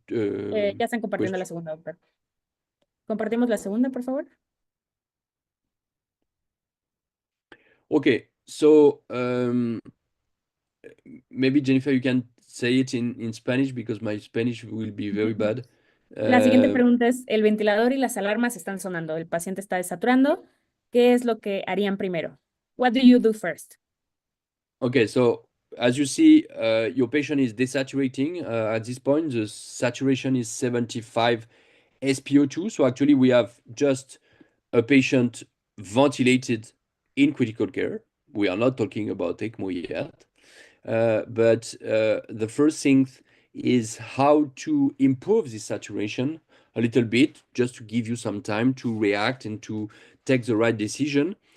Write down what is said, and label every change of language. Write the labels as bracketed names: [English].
[Spanish] Ya están compartiendo la segunda, doctor. ¿Compartimos la segunda, por favor? [English] Okay, so maybe Jennifer, you can say it in Spanish because my Spanish will be very bad. [Spanish] La siguiente pregunta es, el ventilador y las alarmas están sonando, el paciente está desaturando, ¿qué es lo que harían primero? [English] What do you do first? Okay, so as you see, your patient is desaturating. At this point, the saturation is 75 SpO2. So actually, we have just a patient ventilated in critical care. We are not talking about ECMO yet. But the first thing is how to improve this saturation a little bit, just to give you some time to react and to take the right decision.